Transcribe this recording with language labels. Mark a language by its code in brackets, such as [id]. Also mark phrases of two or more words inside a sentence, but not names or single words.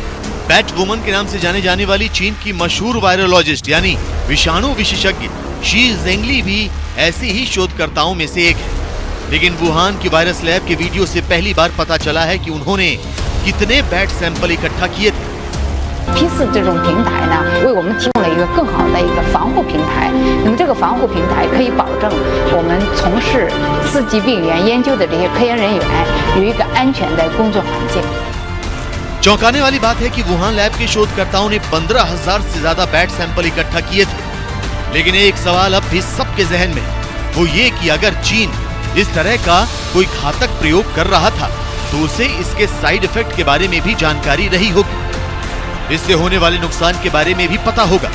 [hi] बैट वुमन के नाम से जाने जाने वाली चीन की मशहूर वायरोलॉजिस्ट यानी विषाणु विशेषज्ञ शी जेंगली भी ऐसे ही शोधकर्ताओं में से एक है। लेकिन वुहान की [en] virus lab [hi] के वीडियो से पहली बार पता चला है कि उन्होंने कितने [en] bat sample [hi] इकट्ठा किए थे। [zh] P4这种平台呢，为我们提供了一个更好的一个防护平台。那么这个防护平台可以保证我们从事4级病原研究的这些科研人员有一个安全的工作环境。 [hi] चौंकाने वाली बात है कि वुहान लैब के शोधकर्ताओं ने 15,000 से ज्यादा [en] bat sample [hi] इकट्ठा किए थे। लेकिन एक सवाल अब भी सबके जहन में है, वो ये कि अगर चीन इस तरह का कोई घातक प्रयोग कर रहा था तो उसे इसके [en] side effect [hi] के बारे में भी जानकारी रही होगी, इससे होने वाले नुकसान के बारे में भी पता होगा।